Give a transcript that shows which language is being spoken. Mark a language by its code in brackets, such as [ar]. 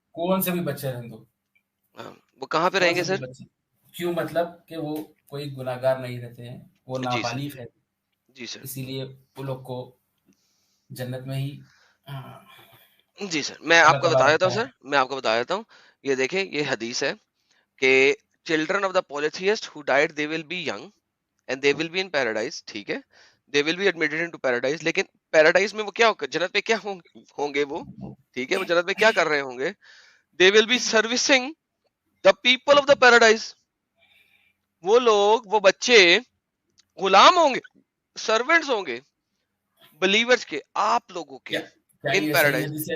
[ur] کون سے بھی بچے رہیں دو, وہ کہاں پہ رہیں گے سر؟ کیوں, مطلب کہ وہ کوئی گناہگار نہیں رہتے ہیں, وہ جی سر, نابالغ ہے. جی سر, اسی لیے وہ لوگ کو جنت میں ہی. جی سر, میں آپ کو بتا دیتا ہوں سر, میں آپ کو بتا دیتا ہوں. یہ دیکھیں, یہ حدیث ہے کہ [en] children of the polytheist who died they will be young and they will be in paradise. [ur] ٹھیک ہے, [en] they will be admitted into paradise. [ur] لیکن پیراڈائز میں وہ کیا ہوگا, جنت میں کیا ہوں گے وہ, ٹھیک ہے, وہ جنت میں کیا کر رہے ہوں گے؟ [en] they will be servicing the people of the paradise. [ur] وہ لوگ, وہ بچے غلام ہوں گے, سرونٹس ہوں گے بلیورز کے, آپ لوگوں کے ان پیراڈائز.